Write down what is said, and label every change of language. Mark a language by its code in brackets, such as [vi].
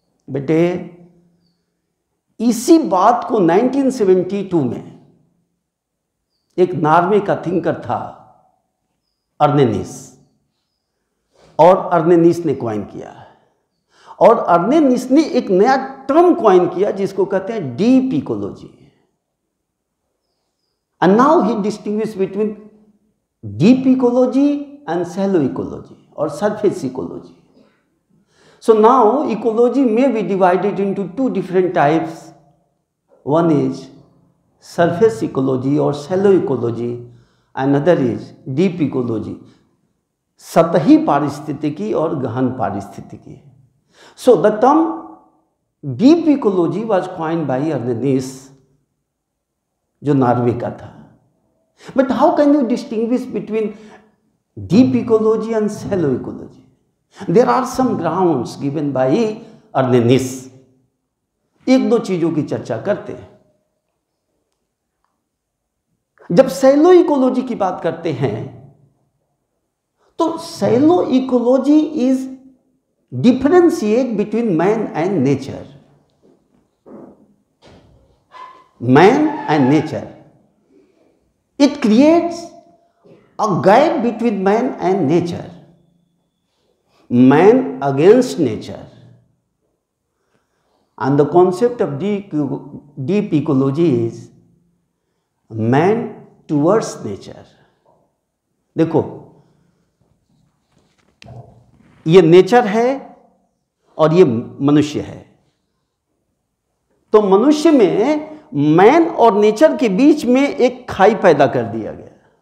[hi] बेटे इसी बात को 1972 में एक नॉर्वे का थिंकर था अर्नेनिस, और अर्नेनिस ने क्वाइन किया और अर्नेनिस ने एक नया टर्म कॉइन किया जिसको कहते हैं deep ecology. [en] And now he distinguish between deep ecology and shallow ecology और surface ecology. So now ecology may be divided into two different types. One is surface ecology or shallow ecology, another is deep ecology, [hi] सतही पारिस्थितिकी और गहन पारिस्थितिकी। [en] So the term deep ecology was coined by Arrhenius, [hi] जो Norway का था। [en] But how can you distinguish between deep ecology and shallow ecology? There are some grounds given by Arrhenius. [hi] एक दो चीजों की चर्चा करते हैं। जब [en] shallow ecology [hi] की बात करते हैं तो [en] Shallow ecology is differentiate between man and nature. Man and nature, it creates a gap between man and nature, man against nature, and the concept of deep ecology is man towards nature। [hi] देखो, ये nature है और ये मनुष्य है, तो मनुष्य में मैन और नेचर के बीच में एक खाई पैदा कर दिया गया।